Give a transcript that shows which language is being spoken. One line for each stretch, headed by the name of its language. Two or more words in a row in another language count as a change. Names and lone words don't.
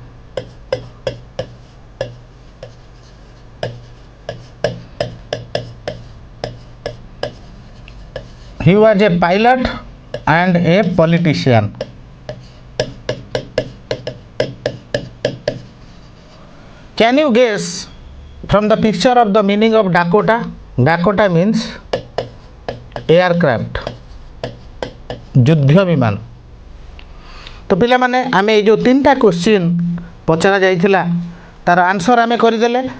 English: He was a pilot and a politician. Can you guess from the picture of the meaning of Dakota? Dakota means एयरक्राफ्ट,
Odia: ଯୁଦ୍ଧ ବିମାନ. ତ ପିଲା ମାନେ ଆମେ ଯୋ ତିନି ଟା କ୍ୱେଶ୍ଚନ ପଚରା ଯାଇଥିଲା ତାର ଆନ୍ସର ଆମେ କରିଦେଲେ.